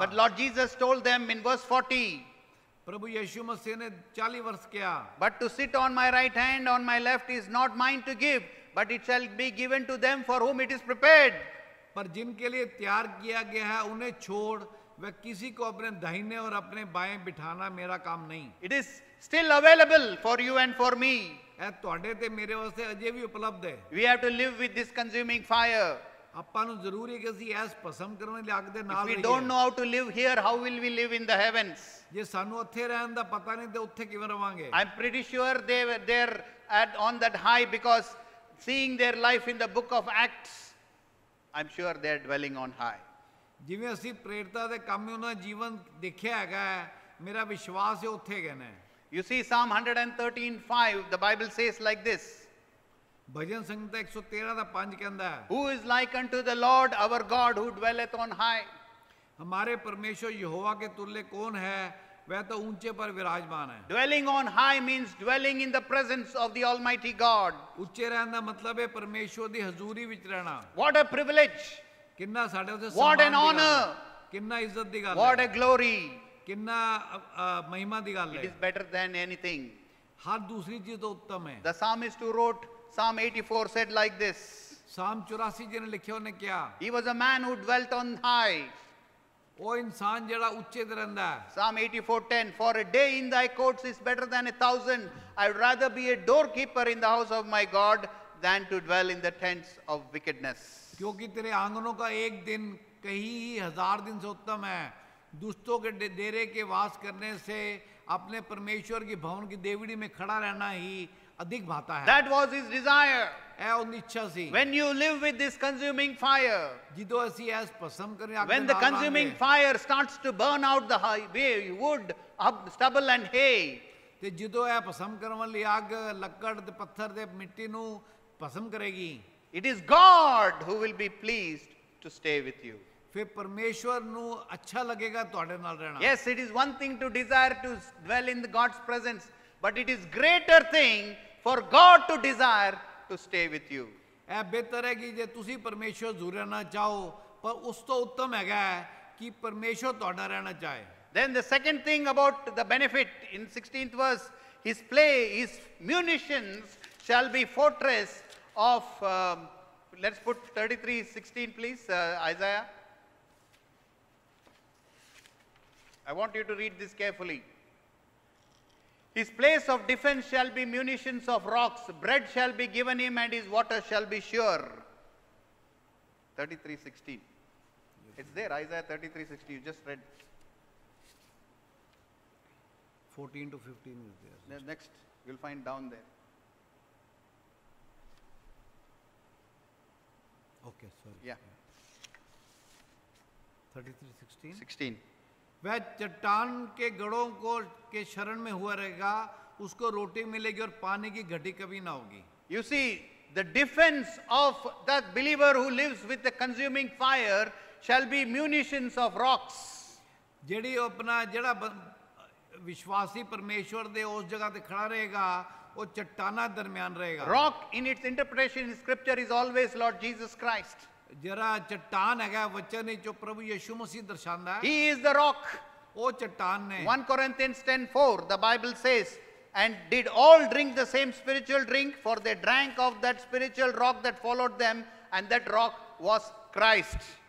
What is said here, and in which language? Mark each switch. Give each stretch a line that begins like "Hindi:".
English: But Lord Jesus told them in verse 40,
Hindi: प्रभु यीशु मसीह ने 40 वर्ष किया
English: but to sit on my right hand, on my left is not mine to give, but it shall be given to them for whom it is prepared.
Hindi: पर जिनके लिए तैयार किया गया है उन्हें छोड़ वह किसी को अपने दाहिने और अपने बाएं बिठाना मेरा काम नहीं
English: It is still available for you and for me.
Punjabi: ਇਹ ਤੁਹਾਡੇ ਤੇ ਮੇਰੇ ਵਾਸਤੇ ਅਜੇ ਵੀ ਉਪਲਬਧ ਹੈ
English: We have to live with this consuming fire.
Punjabi: ਆਪਾਂ ਨੂੰ ਜ਼ਰੂਰੀ ਹੈ ਕਿ ਅਸੀਂ ਇਸ ਭਸਮ ਕਰਨ ਵਾਲੀ ਅੱਗ ਦੇ
English: If
Punjabi: ਨਾਲ
English: we
Punjabi: ਰਹੀਏ
English: don't know how to live here, how will we live in the heavens?
Punjabi: ਜੇ ਸਾਨੂੰ ਉੱਥੇ ਰਹਿਣ ਦਾ ਪਤਾ ਨਹੀਂ ਤੇ ਉੱਥੇ ਕਿਵੇਂ ਰਵਾਂਗੇ
English: I'm pretty sure they were there on that high because seeing their life in the book of Acts, I'm sure they're dwelling on high.
Punjabi: ਜਿਵੇਂ ਅਸੀਂ ਪ੍ਰੇਰਿਤਾਂ ਦੇ ਕੰਮ ਉਹਨਾਂ ਦਾ ਜੀਵਨ ਦੇਖਿਆ ਹੈਗਾ ਮੇਰਾ ਵਿਸ਼ਵਾਸ ਹੈ ਉੱਥੇ ਗਏ ਨੇ
English: You see Psalm 113:5, the Bible says like this,
Punjabi: ਭਜਨ ਸੰਹਿਤਾ 113 ਦਾ 5 ਕਹਿੰਦਾ ਹੈ
English: who is like unto the Lord our God who dwelleth on high?
Hindi: हमारे परमेश्वर यहोवा के तुल्य कौन है वह तो ऊंचे पर विराजमान है
English: Dwelling on high means dwelling in the presence of the Almighty God.
Punjabi: ਉੱਚੇ ਰਹਿਣ ਦਾ ਮਤਲਬ ਹੈ ਪਰਮੇਸ਼ਵਰ ਦੀ ਹਜ਼ੂਰੀ ਵਿੱਚ ਰਹਿਣਾ
English: What a privilege!
Punjabi: ਕਿੰਨਾ ਸਾਡੇ ਉੱਤੇ
English: What an
Punjabi: ਸਨਮਾਨ ਦੀ ਗੱਲ
English: honor!
Punjabi: ਹੈ, ਕਿੰਨਾ ਇੱਜ਼ਤ ਦੀ ਗੱਲ
English: What
Punjabi: ਹੈ
English: a glory!
Punjabi: ਕਿੰਨਾ ਮਹਿਮਾ ਦੀ ਗੱਲ
English: It
Punjabi: ਹੈ
English: is better than anything.
Punjabi: ਹਰ ਦੂਸਰੀ ਚੀਜ਼ ਤੋਂ ਉੱਤਮ ਹੈ
English: The psalmist who wrote Psalm 84 said like this.
Punjabi: ਸਾਮ 84 ਜਿਹਨੇ ਲਿਖਿਆ ਉਹਨੇ ਕਿਹਾ
English: He was a man who dwelt on high.
Punjabi: ਉਹ ਇਨਸਾਨ ਜਿਹੜਾ ਉੱਚੇ ਤੇ ਰਹਿੰਦਾ ਹੈ
English: Psalm 84:10, for a day in thy courts is better than 1,000. I would rather be a doorkeeper in the house of my God than to dwell in the tents of wickedness.
Hindi: क्योंकि तेरे आंगनों का एक दिन कहीं 1000 दिन से उत्तम है दुष्टों के डेरे के वास करने से अपने परमेश्वर की भवन की देवड़ी में खड़ा रहना ही अधिक भाता है
English: That was his desire.
Punjabi: ਇਹ ਉਹਦੀ ਇੱਛਾ ਸੀ
English: When you live with this consuming fire,
Punjabi: ਜਦੋਂ ਅਸੀਂ ਇਸ ਪਸੰਦ ਕਰੇ ਅੱਗ
English: when the consuming fire starts to burn out the wood, stubble and hay,
Punjabi: ਤੇ ਜਦੋਂ ਇਹ ਪਸੰਦ ਕਰਨ ਵਾਲੀ ਅੱਗ ਲੱਕੜ ਤੇ ਪੱਥਰ ਤੇ ਮਿੱਟੀ ਨੂੰ ਪਸੰਦ ਕਰੇਗੀ
English: it is God who will be pleased to stay with you.
Punjabi: ਫਿਰ ਪਰਮੇਸ਼ਵਰ ਨੂੰ ਅੱਛਾ ਲੱਗੇਗਾ ਤੁਹਾਡੇ ਨਾਲ ਰਹਿਣਾ
English: Yes, it is one thing to desire to dwell in God's presence, but it is greater thing for God to desire to stay with you.
Punjabi: ਇਹ ਬਿਹਤਰ ਹੈ ਕਿ ਜੇ ਤੁਸੀਂ ਪਰਮੇਸ਼ਵਰ ਜ਼ਰੂਰ ਰਹਿਣਾ ਚਾਹੋ ਪਰ ਉਸ ਤੋਂ ਉੱਤਮ ਹੈਗਾ ਕਿ ਪਰਮੇਸ਼ਵਰ ਤੁਹਾਡਾ ਰਹਿਣਾ ਚਾਹੇ
English: Then the second thing about the benefit in 16th verse, his munitions shall be fortress of, let's put 33:16 please, Isaiah. I want you to read this carefully. His place of defense shall be munitions of rocks. Bread shall be given him and his water shall be sure. 33:16. It's there, Isaiah 33:16. You just read. 14 to 15 is there The next, you'll find down there. okay sorry Yeah. 33:16 16.
Hindi: वह चट्टान के गढ़ों को के शरण में हुआ रहेगा उसको रोटी मिलेगी और पानी की घटी कभी ना होगी
English: You see, the defense of that believer who lives with the consuming fire shall be munitions of rocks.
Punjabi: ਜਿਹੜੀ ਉਹ ਆਪਣਾ ਜਿਹੜਾ ਵਿਸ਼ਵਾਸੀ ਪਰਮੇਸ਼ਵਰ ਦੇ ਉਸ ਜਗ੍ਹਾ ਤੇ ਖੜਾ ਰਹੇਗਾ ਉਹ ਚਟਾਨਾਂ ਦਰਮਿਆਨ ਰਹੇਗਾ
English: Rock in its interpretation in scripture is always Lord Jesus Christ.
Punjabi: ਜਿਹੜਾ ਚਟਾਨ ਹੈਗਾ ਵਚਨ ਵਿੱਚ ਜੋ ਪ੍ਰਭੂ ਯਿਸੂ ਮਸੀਹ ਦਰਸਾਉਂਦਾ ਹੈ
English: He is the rock.
Punjabi: ਉਹ ਚਟਾਨ ਨੇ
English: 1 Corinthians 10:4, the Bible says, and did all drink the same spiritual drink, for they drank of that spiritual rock that followed them, and that rock was Christ.